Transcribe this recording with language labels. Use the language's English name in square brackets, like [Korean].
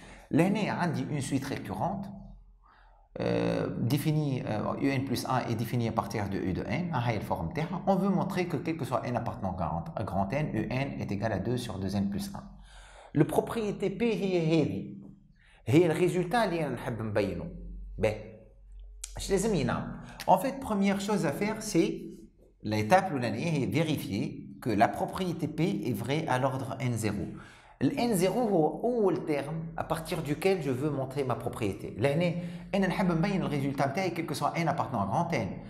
[French] Là, on une suite récurrente. Définie un plus 1 est définie à partir de u de n. On veut montrer que quel que soit n appartenant à grand n, un est égal à 2 sur 2n plus 1. La propriété P est [Arabic] هي الريزولتا اللي نحب نبينو. اش لازم ينعمل؟ [French] En fait, première chose à faire, c'est l'étape [Arabic] الاولانيه هي [French] vérifier que la propriété P est vraie à l'ordre n0. Le n0 [Arabic] هو اول [French] terme à partir duquel je veux montrer ma propriété. [Arabic] لهنا انا نحب نبين الريزولتا نتاعي [French] quel que soit n appartenant à grand n.